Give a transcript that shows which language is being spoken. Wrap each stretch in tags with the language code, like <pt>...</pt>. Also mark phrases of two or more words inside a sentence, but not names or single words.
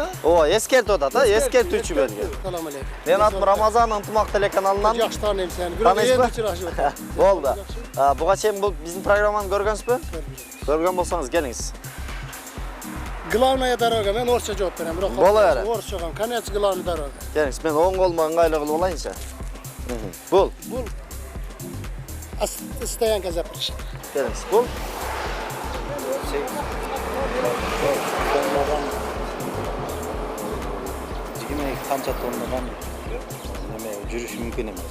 <ky>Эскертип атат, эскертүүчү белги. Салам алейкум. Мен атым Рамазан, Ынтымақ телеканалынан. Жакшы тааныйм сени. Бирок энд учурашып атат. Болду. Буга чейин бул биздин программаны көргөнсүзбү? Көргөн болсоңуз келиңиз.</ky> <ru>Главная дорога,</ru> <ky>мен орусча жооп берем. Бирок Боло берет. орусча,</ky> <ru>конец главная дорога.</ru> <ky>Келиңиз, мен оң колума ыңгайлуу кылып алайынчы. Бул</ky> <ru>стоянка запрещена.</ru> <ky>Келиңиз, бул Канча тоннадан неме жүрүш мүмкүн эмес.</ky>